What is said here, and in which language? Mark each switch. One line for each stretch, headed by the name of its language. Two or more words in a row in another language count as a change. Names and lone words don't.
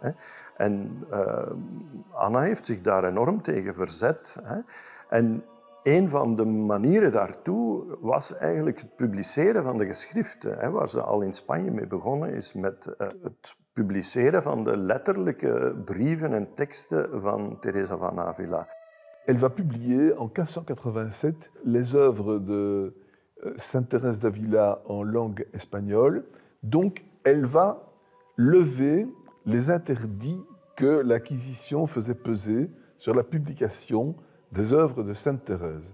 Dutch: En Anna heeft zich daar enorm tegen verzet. En een van de manieren daartoe was eigenlijk het publiceren van de geschriften. Waar ze al in Spanje mee begonnen is met het publiceren van de letterlijke brieven en teksten van Teresa van Avila.
French: Elle va publier en 1587 les œuvres de Sainte Thérèse d'Avila en langue espagnole. Donc, elle va lever les interdits que l'Inquisition faisait peser sur la publication des œuvres de Sainte Thérèse.